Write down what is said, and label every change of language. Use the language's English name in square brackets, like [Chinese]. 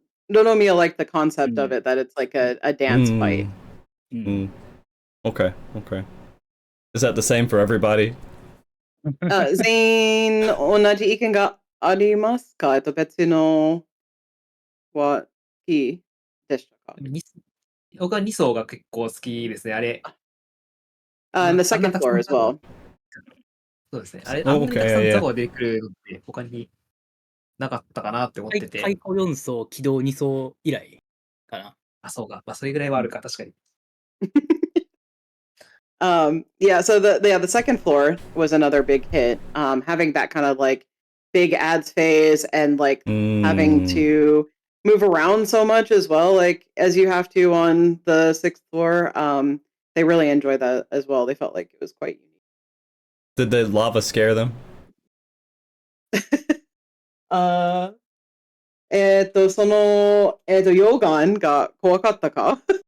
[English] Loromia liked the concept of it, that it's like a dance fight. Okay. Is that the same for everybody? [Japanese] 全員同じ意見がありますか別のは好きでしたか僕は2層が結構好きですね、あれ。 [English] And the second floor as well. [Japanese] そうですね。あれ、あんなにたくさんザゴが出てくるのって他になかったかなって思ってて。開口4層、起動2層以来かな。あ、そうか。まあ、それぐらいはあるか、確かに。 [English] Yeah, so the second floor was another big hit. Having that kind of like big ads phase and like having to move around so much as well, like as you have to on the 6th floor. They really enjoyed that as well. They felt like it was quite unique. Did the lava scare them? [Japanese] その、溶岩が怖かったか